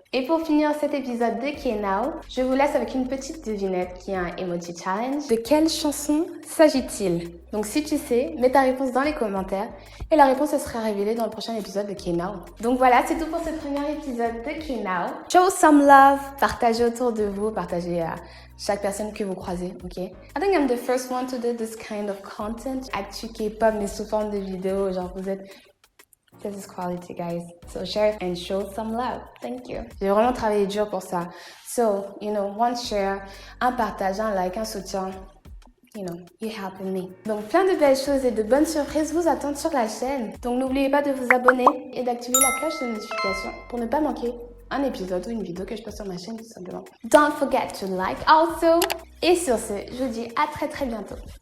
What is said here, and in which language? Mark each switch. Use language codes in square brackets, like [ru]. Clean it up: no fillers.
[fr] Et pour finir cet épisode de K-Now, je vous laisse avec une petite devinette qui est un emoji challenge. De quelle chanson s'agit-il? Donc si tu sais, mets ta réponse dans les commentaires et la réponse elle sera révélée dans le prochain épisode de K-Now. Donc voilà, c'est tout pour ce premier épisode de K-Now. [en] Show some love, [fr] partagez autour de vous, partagez à chaque personne que vous croisez, ok? [en] I think I'm the first one to do this kind of content. [fr] Actu K-pop, mais sous forme de vidéo, genre vous êtes... [en] This is quality, guys. So share and show some love. Thank you. [fr] J'ai vraiment travaillé dur pour ça. [en] So, you know, one share, [fr] un partage, un like, un soutien. [en] You know, you helping me. [fr] Donc, plein de belles choses et de bonnes surprises vous attendent sur la chaîne. Donc, n'oubliez pas de vous abonner et d'activer la cloche de notification pour ne pas manquer un épisode ou une vidéo que je poste sur ma chaîne, tout simplement. [en] Don't forget to like also. [fr] Et sur ce, je vous dis à très très bientôt.